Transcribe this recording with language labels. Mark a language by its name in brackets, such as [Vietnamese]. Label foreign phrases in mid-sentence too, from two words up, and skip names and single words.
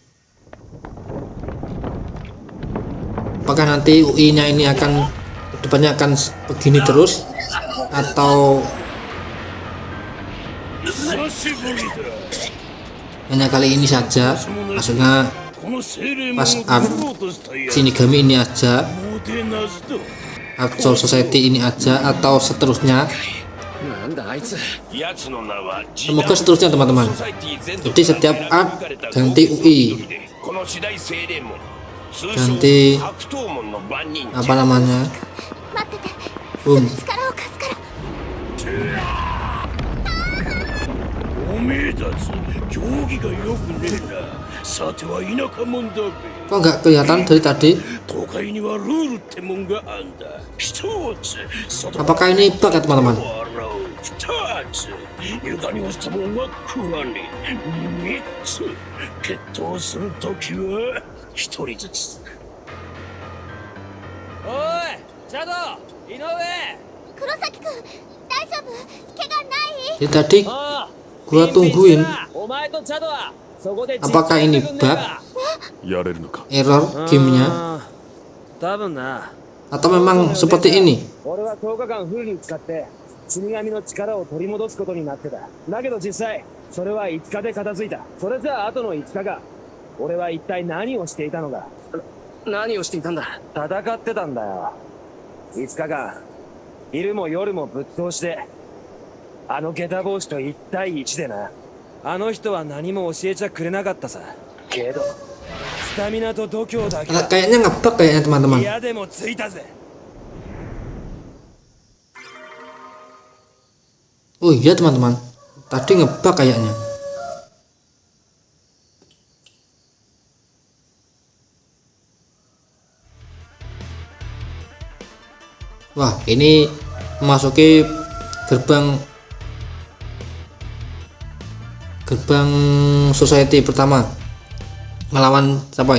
[Indonesian] Apakah nanti UI-nya ini akan kedepannya akan begini terus atau hanya kali ini saja, maksudnya pas art Shinigami ini aja, Art Soul Society ini aja, atau seterusnya. [Japanese] なんだあいつ。 [Indonesian] Semoga seterusnya teman-teman. Jadi setiap art ganti UI, ganti apa namanya, [Japanese] 待ってて、す boom. ぐ力を貸すから。おめえたち、競技がよくねえな。さては田舎者だべ。 [Indonesian] Kok nggak kelihatan dari tadi? [Japanese] 都会にはルールってもんがあんだ。一つ、外 [Indonesian] Apakah ini bug ya teman-teman? [Japanese] 二つ、床に落ちたもんは食わねえ。三つ、決闘するときは一人ずつ。おいチャド井上。黒崎くん、大丈夫？怪我ない？ [Indonesian] Jadi tadi [Japanese] ああ [Indonesian] gua tungguin [Japanese] お前とチャドはそこで [Indonesian] apakah ini bug, [Japanese] やれるのか。 [Indonesian] error gamenya, [Japanese] 多分な。 [Indonesian] atau memang seperti ini? [Japanese] 俺は10日間フルに使って死神の力を取り戻すことになってた。だけど実際それは5日で片付いた。それじゃあ後の5日間俺は一体何をしていたのか。何をしていたんだ。戦ってたんだよ。5日間昼も夜もぶっ通してあの下駄帽子と1対1でな。あの人は何も教えちゃくれなかったさ。けどスタミナと度胸だけは [Indonesian] Kayaknya ngebug kayaknya teman-teman. [Japanese] 嫌でもついたぜ。 [Indonesian] Oh iya teman-teman, tadi ngebug kayaknya. Wah, ini memasuki gerbang society pertama, melawan siapa?